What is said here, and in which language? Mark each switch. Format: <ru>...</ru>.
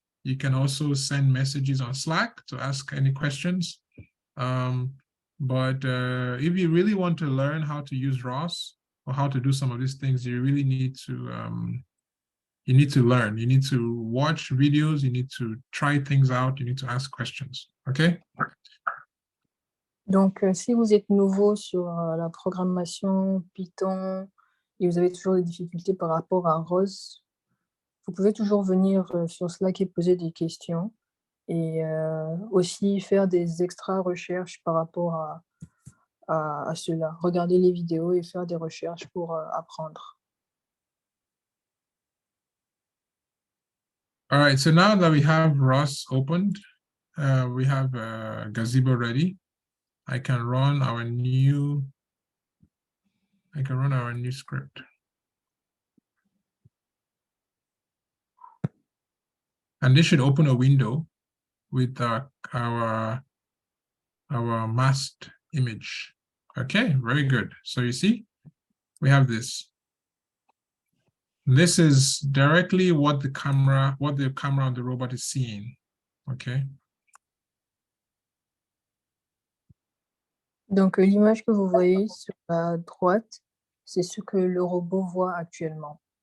<en>You can also send messages on Slack to ask any questions. But if you really want to learn how to use ROS or how to do some of these things, you really need to learn. You need to watch videos. You need to try things out. You need to ask questions. Okay.</en> <fr>Donc, si vous êtes nouveau sur la programmation Python et vous avez toujours des difficultés par rapport à ROS, vous pouvez toujours venir sur Slack et poser des questions et aussi faire des extra recherches par rapport à cela. Regarder les vidéos et faire des recherches pour apprendre.</fr> <en>All right, so now that we have ROS opened, we have Gazebo ready. I can run our new script. And this should open a window with our masked image. Okay, very good. So you see, we have this. This is directly what the camera on the robot is seeing. Okay.</en> <fr>Donc, l'image que vous voyez sur la droite, c'est ce que le robot voit actuellement.</fr>